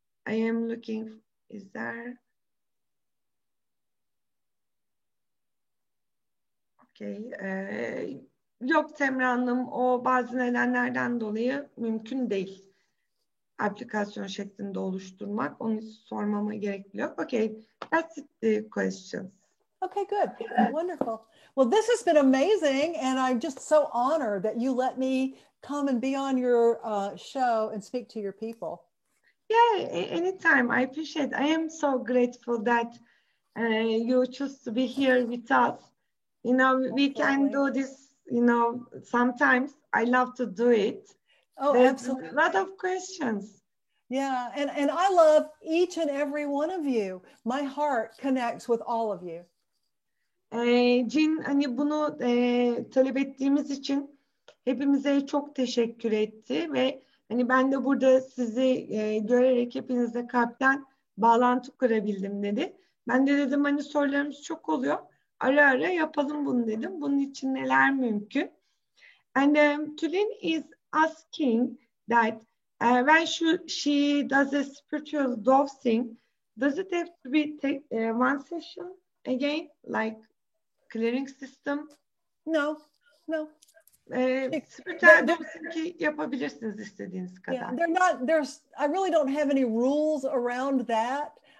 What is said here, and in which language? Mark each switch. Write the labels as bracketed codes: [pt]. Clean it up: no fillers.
[en] I am looking, is there? [tr] Okay. Yok Semra Hanım, o bazı nedenlerden dolayı mümkün değil. Aplikasyon şeklinde oluşturmak. Onu sormama gerek yok. [en] Okay, that's the questions. Okay, good. Wonderful. Well, this has been amazing, and I'm just so honored that you let me come and be on your show and speak to your people. Yeah, anytime. I appreciate it. I am so grateful that you choose to be here with us. We can do this, sometimes. I love to do it. Oh, There's absolutely. a lot of questions. Yeah, and I love each and every one of you. My heart connects with all of you. [tr] Cin hani bunu talep ettiğimiz için hepimize çok teşekkür etti ve hani ben de burada sizi görerek hepinizle kalpten bağlantı kurabildim dedi. Ben de dedim hani sorularımız çok oluyor. Ara ara yapalım bunu dedim. Bunun için neler mümkün? [en] And Tülin is asking that when she does a spiritual dosing, does it have to be one session again, like clearing system? No. [tr] Spiritüel dosing yapabilirsiniz istediğiniz kadar. [en] Yeah, I really don't have any rules around that.